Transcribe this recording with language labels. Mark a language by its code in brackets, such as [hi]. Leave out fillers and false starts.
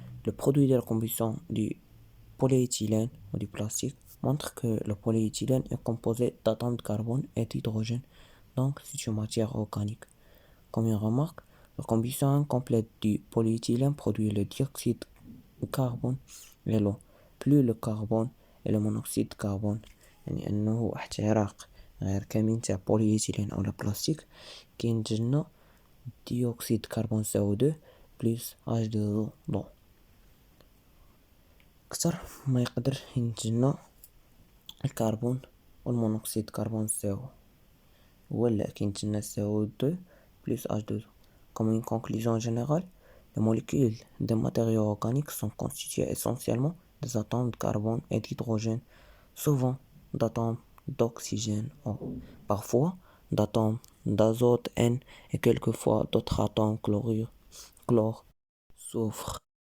[fr] Le produit de la combustion du polyéthylène ou du plastique montre que le polyéthylène est composé d'atomes de carbone et d'hydrogène, donc c'est une matière organique. Comme une remarque, la combustion incomplète du polyéthylène produit le dioxyde de carbone et l'eau, plus le carbone et le monoxyde de carbone. [ar] يعني أنه احتراق غير كامل تاع polyéthylène أو البلاستيك كينتج لنا ديوكسيد كربون CO2 بلس H2O. أكتر ما يقدر ينتج لنا الكربون والمونوكسيد كربون CO هو اللي كينتج لنا CO2 plus H2O. [fr] Comme une conclusion générale, les molécules des matériaux organiques sont constituées essentiellement des atomes de carbone et d'hydrogène, souvent d'atomes d'oxygène O, parfois d'atomes d'azote N et quelquefois d'autres atomes chlore, soufre.